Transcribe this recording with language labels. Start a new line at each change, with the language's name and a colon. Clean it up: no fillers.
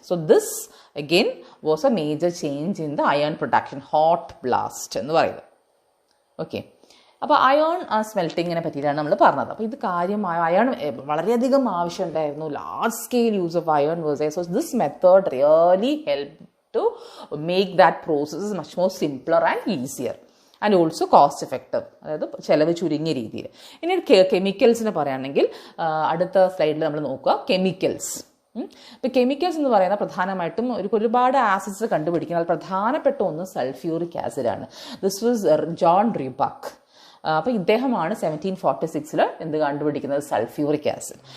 English: So this again was a major change in the iron production.
Malayalam: Hot blast എന്ന് പറയുന്നത്. Okay, അപ്പോൾ iron സ്മെൽറ്റിങ്ങിനെ പറ്റിയിട്ടാണ് നമ്മൾ പറഞ്ഞത്. അപ്പോൾ ഇത് കാര്യമായ അയൺ വളരെയധികം ആവശ്യമുണ്ടായിരുന്നു.
English: Large scale use of iron was there. So this method really helped to make that process much more simpler and easier. And also cost effective,
Malayalam: അതായത് ചിലവ് ചുരുങ്ങിയ രീതിയിൽ. ഇനി കെമിക്കൽസിനെ പറയുകയാണെങ്കിൽ അടുത്ത സ്ലൈഡിൽ നമ്മൾ നോക്കുക കെമിക്കൽസ്. ഇപ്പോൾ കെമിക്കൽസ് എന്ന് പറയുന്നത് പ്രധാനമായിട്ടും ഒരുപാട് ആസിഡ്സ് കണ്ടുപിടിക്കുന്നത് പ്രധാനപ്പെട്ട ഒന്ന് സൾഫ്യൂറിക് ആസിഡാണ്.
English: This was John Roebuck.
Malayalam: അപ്പോൾ ഇദ്ദേഹമാണ് 1746 എന്ത് കണ്ടുപിടിക്കുന്നത്? Sulphuric acid.